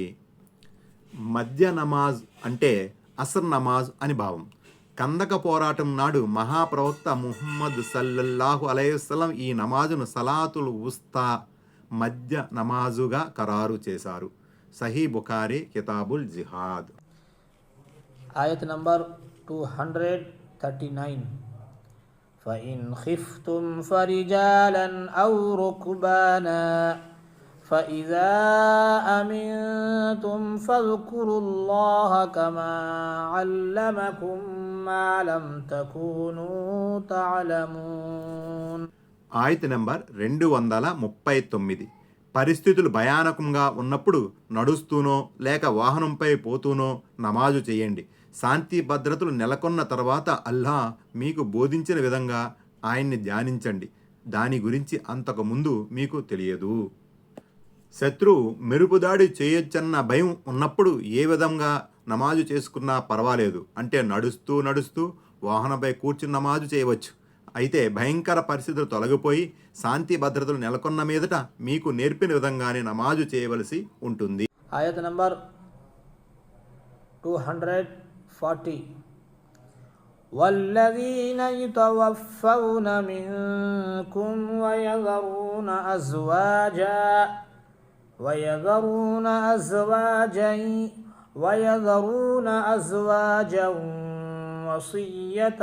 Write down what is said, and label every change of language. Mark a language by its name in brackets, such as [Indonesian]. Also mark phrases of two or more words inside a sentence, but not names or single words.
[Telugu] మధ్య నమాజ్ అంటే అసర్ నమాజ్ అని భావం. కందక పోరాటం నాడు మహాప్రవక్త ముహమ్మద్ [Arabic] صلى الله عليه السلام [Telugu] ఈ నమాజును [Arabic] صلاة الوسطى [Telugu] మధ్య నమాజుగా ఖరారు చేశారు. సహీ బుఖారీ కితాబుల్ జిహాద్. [English] ayat number 239. [Arabic] فإن خفتم فرجالا أو ركبانا فإذا أمنتم فاذكروا الله كما علمكم ما لم تكونوا تعلمون. [Telugu] ఆయత్ నంబర్ 239. పరిస్థితులు భయానకంగా ఉన్నప్పుడు నడుస్తూనో లేక వాహనంపై పోతూనో నమాజు చేయండి. శాంతి భద్రతలు నెలకొన్న తర్వాత అల్లా మీకు బోధించిన విధంగా ఆయన్ని ధ్యానించండి. దాని గురించి అంతకుముందు మీకు తెలియదు. శత్రువు మెరుపుదాడి చేయొచ్చన్న భయం ఉన్నప్పుడు ఏ విధంగా నమాజు చేసుకున్నా పర్వాలేదు. అంటే నడుస్తూ వాహనంపై కూర్చుని నమాజు చేయవచ్చు. అయితే భయంకర పరిస్థితులు తొలగిపోయి శాంతి భద్రతలు నెలకొన్న మీదట మీకు నేర్పిన విధంగానే నమాజు చేయవలసి ఉంటుంది. [English] ayat number 240. [Arabic] والذين يتوفون منكم ويذرون أزواجا وصية